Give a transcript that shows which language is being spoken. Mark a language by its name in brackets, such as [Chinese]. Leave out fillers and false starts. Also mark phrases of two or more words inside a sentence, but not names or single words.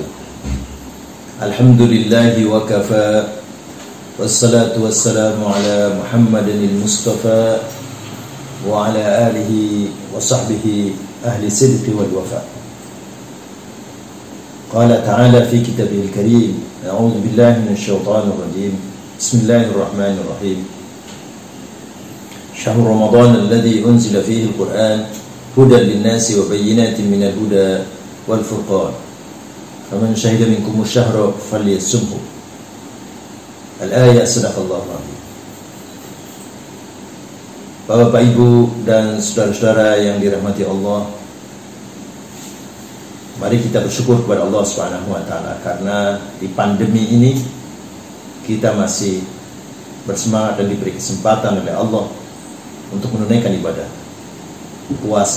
[Arabic] الحمد لله وكفى، والصلاة والسلام على محمد المصطفى وعلى آله وصحبه أهل الصدق والوفا. قال تعالى في كتابه الكريم، أعوذ بالله من الشيطان الرجيم. بسم الله الرحمن الرحيم. شهر رمضان الذي أنزل فيه القرآن هدى للناس وبينات من الهدى والفرقان. فمن شهد منكم الشهر فليصمه. الآية. صدق الله العظيم. [Indonesian] Bapak, Ibu dan saudara-saudara yang dirahmati Allah, mari kita bersyukur kepada Allah [Arabic] سبحانه وتعالى [Indonesian] karena di pandemi ini kita masih bersemangat dan diberi kesempatan oleh Allah untuk menunaikan ibadah puasa.